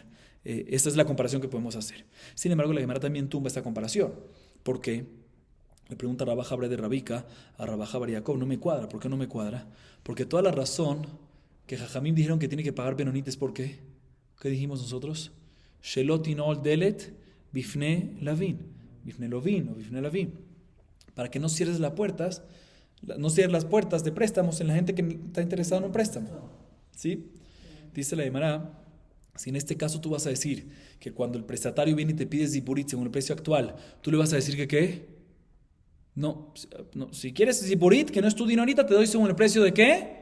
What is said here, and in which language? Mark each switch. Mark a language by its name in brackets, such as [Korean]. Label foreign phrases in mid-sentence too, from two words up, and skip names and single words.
[Spanish] Esta es la comparación que podemos hacer. Sin embargo, la Gemara también tumba esta comparación. ¿Por qué? Le pregunta Rabá Jabre de Rabika a Rabá Jabre Yaakov, no me cuadra. ¿Por qué no me cuadra? Porque toda la razón que Jajamim dijeron que tiene que pagar Benonit es ¿por qué? ¿Qué dijimos nosotros? [Hebrew] שלא תנעול דלת בפני לווין. בפני לווין או בפני לווין. [Spanish] Para que no cierres las puertas de préstamos en la gente que está interesada en un préstamo. ¿Sí? Dice la Gemara, si en este caso tú vas a decir que cuando el prestatario viene y te pide Ziburit según el precio actual, tú le vas a decir que ¿qué? No, si quieres Ziburit, que no es tu dinero ahorita, te doy según el precio de ¿qué?